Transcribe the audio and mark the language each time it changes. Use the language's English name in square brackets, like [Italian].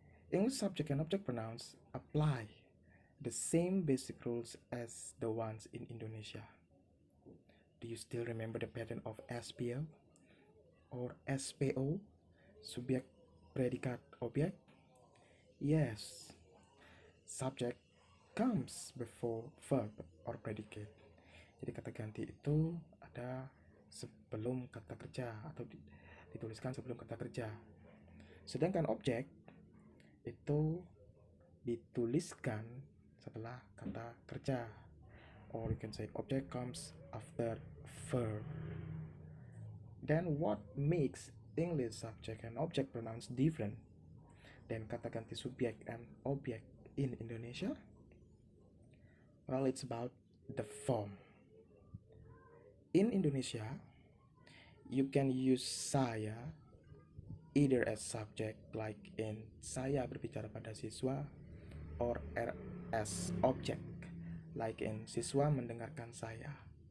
[English] English subject and object pronouns apply the same basic rules as the ones in Indonesia. Do you still remember the pattern of SPO or SPO? [Indonesian] Subjek, predikat, objek? [English] Yes, subject comes before verb or predicate. [Indonesian] Jadi kata ganti itu ada sebelum kata kerja atau dituliskan sebelum kata kerja. Sedangkan objek itu dituliskan setelah kata kerja. [English] Or you can say object comes after verb. Then what makes English subject and object pronouns different than [Indonesian] kata ganti subjek [English] and objek in Indonesia? Well, it's about the form. In Indonesia, you can use saya either as subject like in [Indonesian] saya berbicara pada siswa, [English] or as object like in [Indonesian] siswa mendengarkan saya.